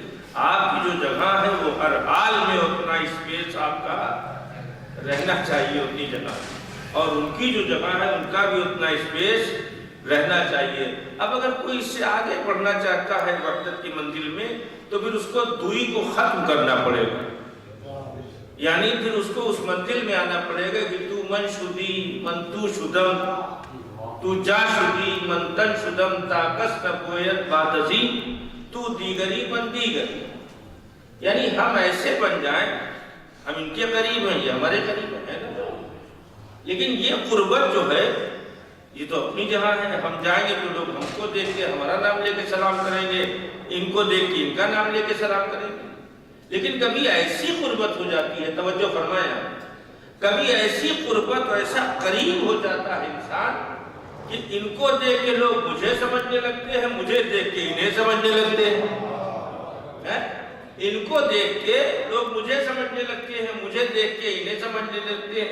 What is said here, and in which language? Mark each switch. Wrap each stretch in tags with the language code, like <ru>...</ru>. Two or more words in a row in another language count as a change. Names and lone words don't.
<ur>آپ کی جو جگہ ہے وہ ہر حال میں اتنا اسپیس آپ کا رہنا چاہیے اتنی جگہ، اور ان کی جو جگہ ہے ان کا بھی اتنا اسپیس رہنا چاہیے۔ اب اگر کوئی اس سے آگے بڑھنا چاہتا ہے وحدت کی منزل میں تو پھر اس کو دوئی کو ختم کرنا پڑے گا، یعنی پھر اس کو اس منزل میں آنا پڑے گا کہ</ur> <fa>تو من شدی من تو شدم، تو جا شدی من تن شدم، تا کس نبویت بادزی تو دیگری من دیگری،</fa> <ur>یعنی ہم ایسے بن جائیں، ہم ان کے قریب ہیں، یہ ہمارے قریب ہیں نا، لیکن یہ قربت جو ہے یہ تو اپنی جگہ ہے۔ ہم جائیں گے تو لوگ ہم کو دیکھ کے ہمارا نام لے کے سلام کریں گے، ان کو دیکھ کے ان کا نام لے کے سلام کریں گے، لیکن کبھی ایسی قربت ہو جاتی ہے، توجہ فرمائیں، کبھی ایسی قربت اور ایسا قریب ہو جاتا ہے انسان کہ ان کو دیکھ کے لوگ مجھے سمجھنے لگتے ہیں، مجھے دیکھ کے انہیں سمجھنے لگتے ہیں، ان کو دیکھ کے لوگ مجھے سمجھنے لگتے ہیں، مجھے دیکھ کے انہیں سمجھنے لگتے ہیں۔</ur>